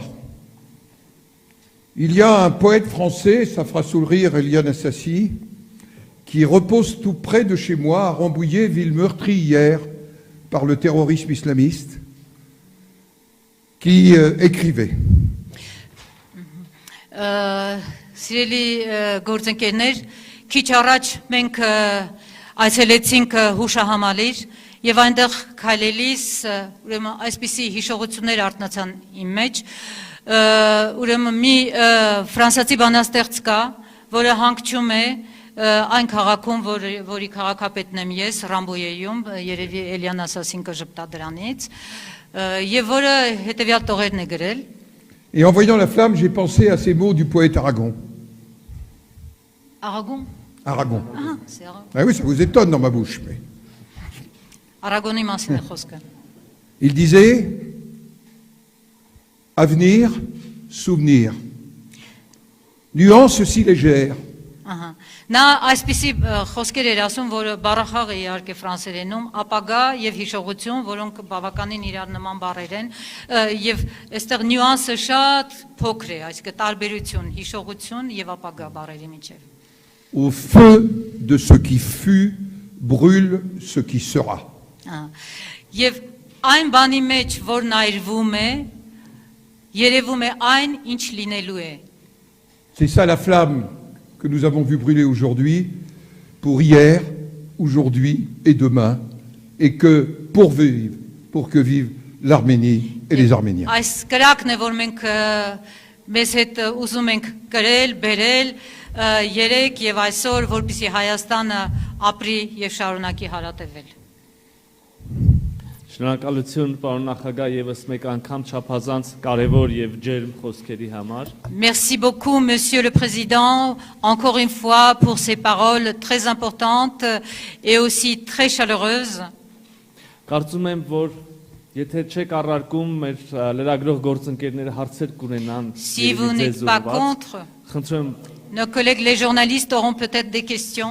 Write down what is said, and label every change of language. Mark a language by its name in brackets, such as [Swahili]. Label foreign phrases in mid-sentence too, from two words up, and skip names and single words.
[French] Il y a un poète français, ça fera sourire Eliane Assassi, qui repose tout près de chez moi, à Rambouillet, ville meurtrie hier par le terrorisme islamiste, qui écrivait. [Armenian] Սիրելի գործընկերներ, քիչ առաջ մենք այցելեցինք հուշահամալիր եւ այնտեղ քայլելիս ուրեմն այսպիսի հիշողություններ արտնացան իմ մեջ, ուրեմն մի ֆրանսիացի բանաստեղծ կա, որը հանգչում է այն քաղաքում, որի քաղաքապետն եմ ես, Ռամբոյեում, երևի Էլիան Ասասին կժպտա դրանից, եւ որը հետեւյալ տողերն է գրել. [French] Et en voyant la flamme, j'ai pensé à ces mots du poète Aragon. Aragon. Aragon. Ah, c'est Aragon. Ah oui, ça vous étonne dans ma bouche. Mais... [Armenian] Aragoni մասին է խոսքը։ [French] Il disait avenir, souvenir. Nuance si légère. [Armenian] Ահա։ Նա այսպիսի խոսքեր էր ասում, որը բառախաղ է իհարկե ֆրանսերենում, ապագա եւ հիշողություն, որոնք բավականին իրար նման բառեր են, եւ այստեղ նյուանսը շատ փոքր է, այսինքն տարբերություն, հիշողություն եւ ապագա բառերի միջեւ։ [French] Au feu de ce qui fut, brûle ce qui sera. [Armenian] Եվ այն բանի մեջ, որն այրվում է, երևում է այն, ինչ լինելու է։ [French] C'est ça la flamme que nous avons vu brûler aujourd'hui, pour hier, aujourd'hui et demain, et que pour que vivent l'Arménie et les Arméniens. [Armenian] Այս կրակն է, որ մենք մեզ հետ ուզում ենք կրել, բերել, երեք եւ այսօր, որպեսզի Հայաստանը ապրի եւ շարունակի հարատևել։ Շնորհակալություն, պարոն նախագահ, եւս մեկ անգամ չափազանց կարևոր եւ ջերմ խոսքերի համար։ [French] Merci beaucoup, Monsieur le Président, encore une fois pour ces paroles très importantes et aussi très chaleureuses. [Armenian] Կարծում եմ, որ եթե չեք առարկում, մեր լրագրող գործընկերները հարցեր կունենան։ [French] Si vous n'êtes pas contre, [Armenian] խնդրում [French] nos collègues les journalistes auront peut-être des questions.